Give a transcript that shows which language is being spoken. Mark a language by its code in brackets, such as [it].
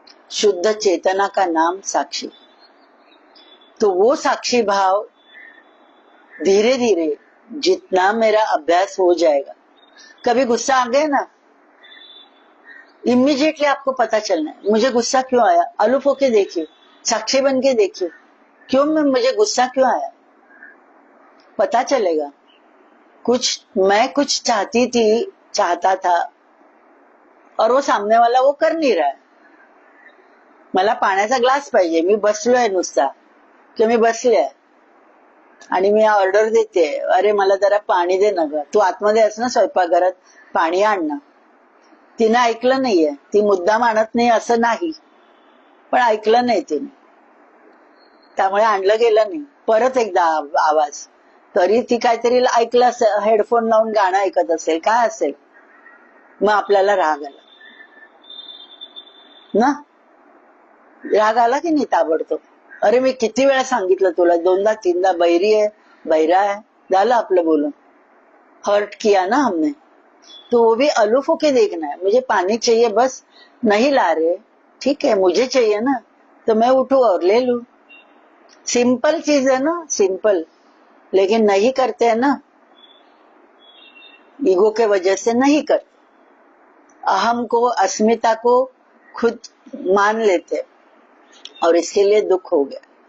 [hi] शुद्ध चेतना का नाम साक्षी। तो वो साक्षी भाव धीरे धीरे जितना मेरा अभ्यास हो जाएगा, कभी गुस्सा आ गया ना, इमीडिएटली आपको पता चलना है मुझे गुस्सा क्यों आया। अलूप होके देखिए, साक्षी बन के देखिए, क्यों मुझे गुस्सा क्यों आया, पता चलेगा। मैं कुछ चाहता था और वो सामने वाला वो कर नहीं रहा है। [mr] मला पाण्याचा ग्लास पाहिजे, मी बसलोय नुसता, की मी बसलोय, आणि मी ऑर्डर देते, अरे मला जरा पाणी दे ना ग, तू आतमध्ये आहेस ना स्वयंपाकघरात, पाणी आण ना. तिनं ऐकलं नाहीये, ती मुद्दाम आणत नाही असं नाही, पण ऐकलं नाही तिने, त्यामुळे आणलं गेलं नाही. परत एकदा आवाज, तरी ती काहीतरी ऐकलं असेल, हेडफोन लावून गाणं ऐकत असेल, काय असेल. मग आपल्याला राग आला ना, राग आला की नाही ताबडतोब. अरे मी किती वेळा सांगितलं तुला, 2दा 3दा, [hi] बहिरी है बहिरा है, [mr] झालं आपलं बोलून, [hi] हर्ट किया ना हमने. तो वो भी अलूफ होके देखना है, मुझे पानी चाहिए बस, नहीं ला रहे, ठीक है मुझे चाहिए ना, तो मैं उठू और ले लू. सिंपल चीज है ना, सिंपल, लेकिन नहीं करते हैं ना, ईगो के वजह से नहीं करते, अहम को, अस्मिता को खुद मान लेते और इसके लिए दुख हो गया.